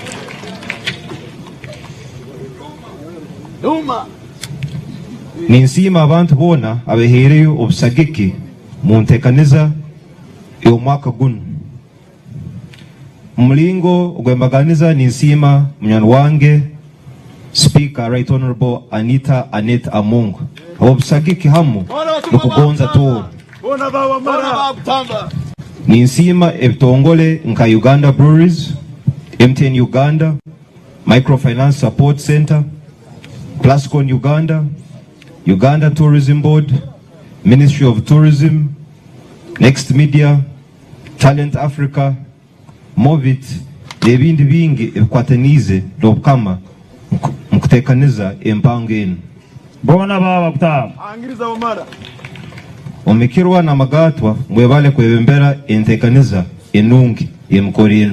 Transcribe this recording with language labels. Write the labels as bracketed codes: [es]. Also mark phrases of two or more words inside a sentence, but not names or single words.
[ttj] Ninsima abantu bona abehereyo obusagiki mu ntekaniza y'omwaka guno. Mulingo gwembaganiza ninsima munyana wange Speaker Right Honorable Anita Annette Amongo. Obusagiki hamu nukugonza Tooro. Ninsima ebitongole nka Uganda Breweries, MTN Uganda, Microfinance Support Center, Plascon Uganda, Uganda Tourism Board, Ministry of Tourism, Next Media, Talent Africa, Movit, nebindi bingi ebikwatanize n'obukama mukutekaniza empango eno. Bona baba kutama. Angiriza omara. Omekirwa na magatwa mwebale kwebembera entekaniza enungi emkorino.